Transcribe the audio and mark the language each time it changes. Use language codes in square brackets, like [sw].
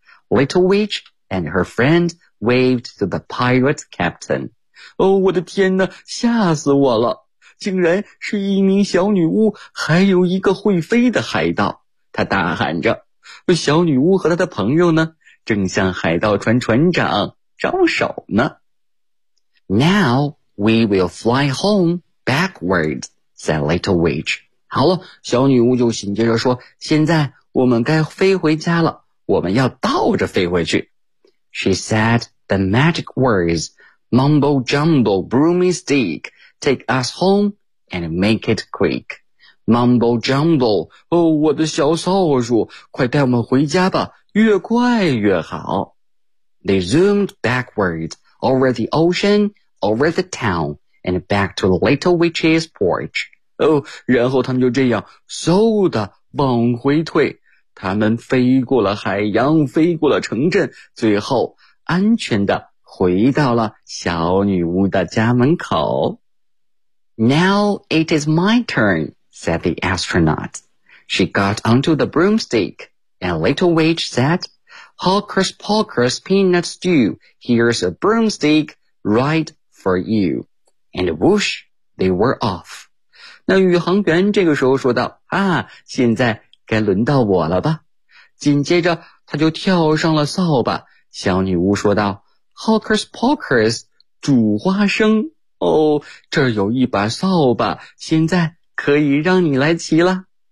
[en] Little witch and her friend waved to the pirate captain. [zh] 我的天哪，吓死我了，竟然是一名小女巫还有一个会飞的海盗。她大喊着，小女巫和她的朋友呢正向海盗船船长招手呢。 [en] Now we will fly home backwards, said little witch. [zh] 好了，小女巫就紧接着说，现在我们该飞回家了，我们要倒着飞回去。 [en] She said the magic words,Mumbo jumbo broomy stick, take us home and make it quick. [zh] Mumbo jumbo, 我的小扫帚，快带我们回家吧，越快越好。 [en] They zoomed backwards, over the ocean, over the town, and back to the little witch's porch. [zh] 然后他们就这样嗖的往回退，他们飞过了海洋，飞过了城镇，最后安全的回到了小女巫的家门口。 [en] Now it is my turn, said the astronaut. She got onto the broomstick, and little witch said, Hocus pocus peanut stew, here's a broomstick right for you. And whoosh, they were off. [zh] 那宇航员这个时候说道，现在该轮到我了吧。紧接着他就跳上了扫把，小女巫说道，Hocus pocus, 煮花生。这儿有一把扫把，现在可以让你来骑了。